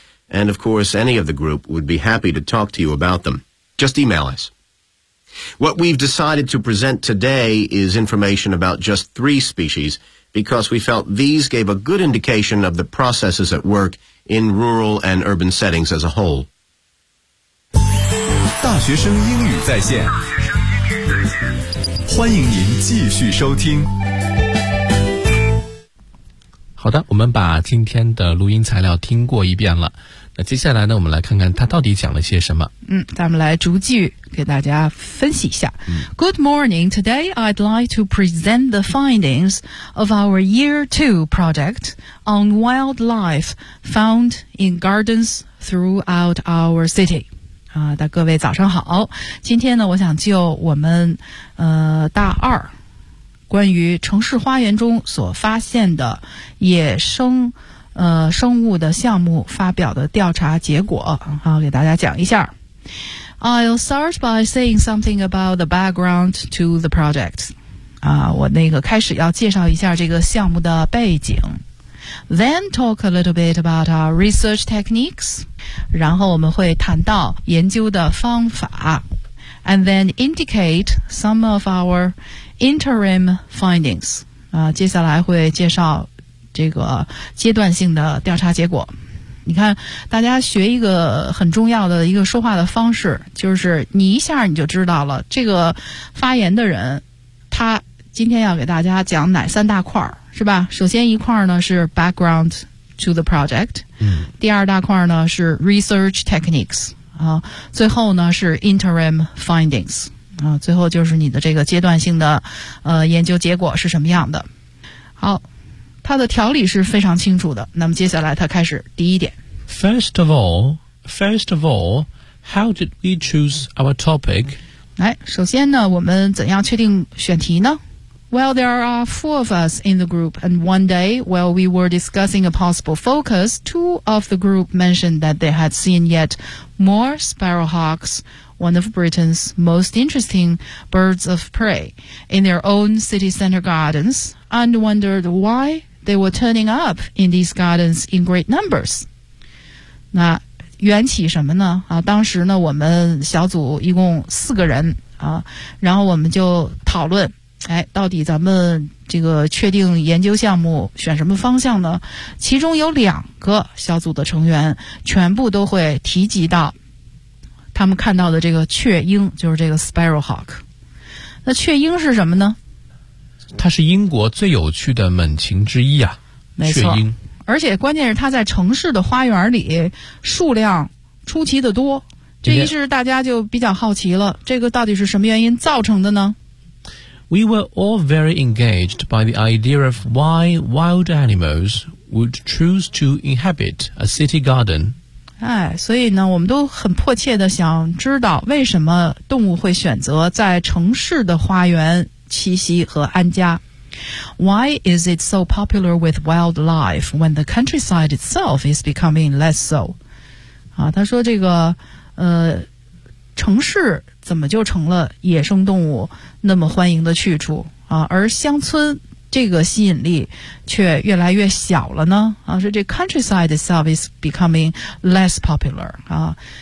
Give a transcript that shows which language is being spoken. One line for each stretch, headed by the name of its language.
English: And of course, any of the group would be happy to talk to you about them. Just email us. What we've decided to present today is information about just three species, because we felt these gave a good indication of the processes at work in rural and urban settings as a whole.
Chinese: 大学生英语在线，欢迎您继续收听。好的，我们把今天的录音材料听过一遍了。那接下来呢，我们来看看他到底讲了些什么。嗯，咱们来逐句给大家分析一下。嗯、
English: Good morning. Today, I'd like to present the findings of our Year 2 project on wildlife found in gardens throughout our city.
Chinese: 的各位早上好，今天呢我想就我们大二关于城市花园中所发现的野生生物的项目发表的调查结果啊给大家讲一下。
English: I'll start by saying something about the background to the project.
Chinese: 啊我那个开始要介绍一下这个项目的背景。
English: Then talk a little bit about our research techniques.
Chinese: 然后我们会谈到研究的方法。
English: And then indicate some of our interim findings.
Chinese: 接下来会介绍这个阶段性的调查结果。你看，大家学一个很重要的一个说话的方式，就是你一下你就知道了，这个发言的人，他今天要给大家讲哪三大块儿。是吧？首先一块呢是
English: background to the project，
Chinese: 第二大块呢是
English: research techniques
Chinese: 啊，最后呢是
English: interim findings
Chinese: 啊，最后就是你的这个阶段性的研究结果是什么样的。好，它的条理是非常清楚的。那么接下来它开始第一点。
English: First of all, how did we choose our topic？
Chinese: 来，首先呢，我们怎样确定选题呢？
English: Well, there are four of us in the group, and one day, while we were discussing a possible focus, two of the group mentioned that they had seen yet more sparrowhawks, one of Britain's most interesting birds of prey in their own city center gardens and wondered why they were turning up in these gardens in great numbers.
Chinese: 那缘起什么呢？啊，当时呢，我们小组一共四个人啊，然后我们就讨论，哎，到底咱们这个确定研究项目选什么方向呢？其中有两个小组的成员全部都会提及到他们看到的这个雀鹰，就是这个 Sparrowhawk。那雀鹰是什么呢？它是英国最有趣的猛禽之一啊，没错，雀鹰。而且关键是它在城市的花园里数量出奇的多，这于是大家就比较好奇了，这个到底是什么原因造成的呢？
English: We were all very engaged by the idea of why wild animals would choose to inhabit a city garden.
Chinese: 哎，所以呢，我们都很迫切地想知道为什么动物会选择在城市的花园栖息和安家。
English: Why is it so popular with wildlife when the countryside itself is becoming less so?
Chinese: 啊，他说这个，城市怎么就成了野生动物那么欢迎的去处啊？而乡村这个吸引力却越来越小了呢？啊，说这
English: countryside itself is becoming less popular 啊。